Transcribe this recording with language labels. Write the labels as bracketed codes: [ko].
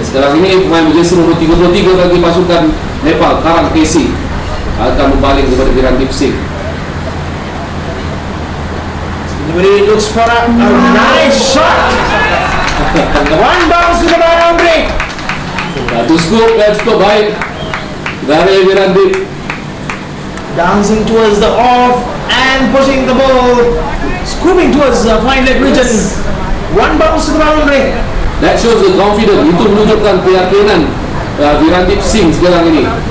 [ms] Sekarang ini pemain berjesi nombor 33 bagi pasukan Nepal, Karang Kesi, akan membaling kepada Virandip Singh. [en] Referee looks for a nice shot. One bounce to the boundary. [ms] Satu scoop dan cukup baik dari Wirandip. [en] Dancing towards the off and pushing the ball, scooping towards the fine leg region. One bounce to the boundary. That shows the confidence. [ms] Itu menunjukkan keyakinan Wirandip Singh sekarang ini.